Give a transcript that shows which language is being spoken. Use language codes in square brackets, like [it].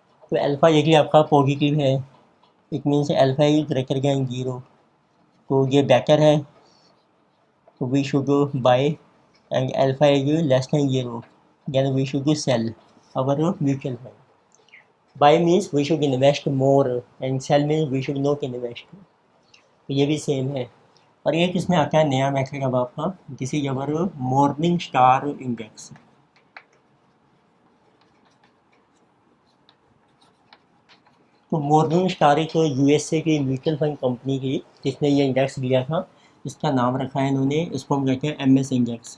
[en] तो [hi] अल्फा यदि आपका पॉजिटिव है, [en] It means alpha is greater than 0, तो ये better है, तो we should buy, and alpha is less than 0, then we should sell our mutual fund. Buy means we should invest more and sell means we should not invest. [hi] तो ये भी same है। और एक इसमें आता है नया मेथड अब आपका, [en] This is our morning star index. [hi] तो मॉर्निंग स्टार एक USA की म्यूचुअल फंड कंपनी की जिसने ये इंडेक्स दिया था, इसका नाम रखा है इन्होंने, इसको हम कहते हैं MS इंडेक्स।